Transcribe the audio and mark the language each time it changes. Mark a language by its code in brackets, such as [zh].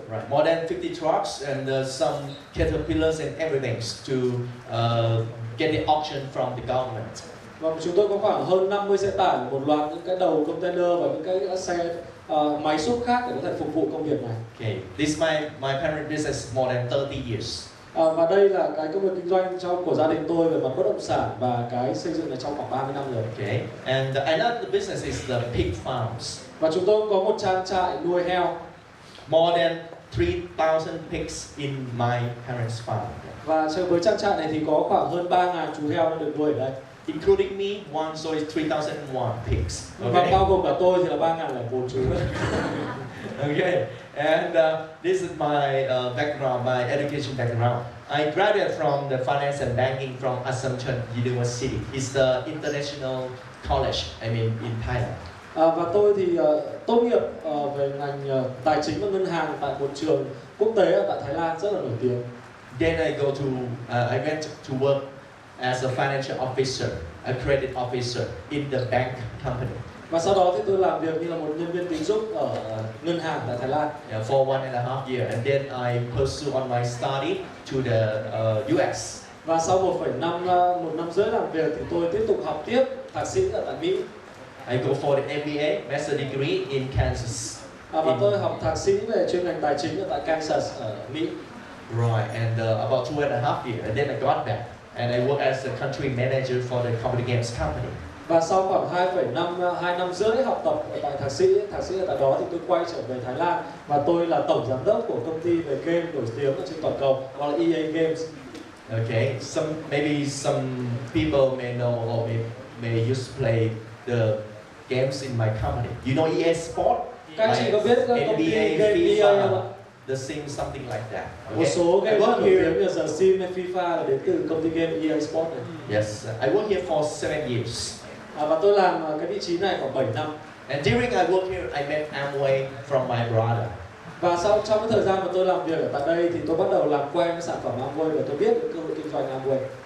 [en] Right, more than 50 trucks and some caterpillars and everything to get the auction from the government. [vi] Và chúng tôi có khoảng hơn 50 xe tải, một loạt những cái đầu container và những cái xe máy xúc khác để có thể phục vụ công việc này. [en] Okay, this is my parent business more than 30 years. [vi] Và đây là cái công việc kinh doanh của gia đình tôi về mặt bất động sản và cái xây dựng này trong khoảng 30 năm rồi. [en] Okay, and another business is the pig farms. [vi] Và chúng tôi có một trang trại nuôi heo. [en] More than 3,000 pigs in my parents' farm. [vi] Và với trang trại này thì có khoảng hơn 3.000 chú heo đang được nuôi ở đây. [en] Including me, so it's 3,001 pigs. [vi] Và bao gồm cả tôi thì là 3.004 chú. [en] Okay, and this is my background, my education background. I graduated from the finance and banking from Assumption University. It's the international college, in Thailand. [vi] Và tôi thì tốt nghiệp về ngành tài chính và ngân hàng tại một trường quốc tế ở tại Thái Lan rất là nổi tiếng. [en] Then I I went to work as a financial officer, a credit officer in the bank company. [vi] Và sau đó thì tôi làm việc như là một nhân viên tín dụng ở ngân hàng tại Thái Lan. [en] Yeah, for 1.5 years, and then I pursue on my study to the US. [vi] Và sau một năm rưỡi làm việc thì tôi tiếp tục học tiếp thạc sĩ ở tại Mỹ. [en] I go for the MBA, master degree in Kansas. [vi] Và tôi học thạc sĩ về chuyên ngành tài chính ở tại Kansas ở Mỹ. [en] Right, and about 2.5 years, and then I got back, and I work as a country manager for the computer games company. [vi] Và sau khoảng 2 năm rưỡi học tập ở tại thạc sĩ ở tại đó thì tôi quay trở về Thái Lan và tôi là tổng giám đốc của công ty về game nổi tiếng ở trên toàn cầu, gọi là EA Games. [en] Okay, maybe some people may know or may used to play the games in my company. You know EA Sport? [vi] Các chị có biết công ty game EA không ạ? [en] The Sim, something like that. [vi] Một số game rất nổi tiếng như The Sim hay FIFA là đến từ công ty game EA Sport này. [en] Yes, I worked here for 7 years. [vi] Và tôi làm cái vị trí này khoảng 7 năm. [en] And during I work here, I met Amway from my brother. [vi] Và trong cái thời gian mà tôi làm việc ở tại đây thì tôi bắt đầu làm quen với sản phẩm Amway và tôi biết được cơ hội kinh doanh Amway.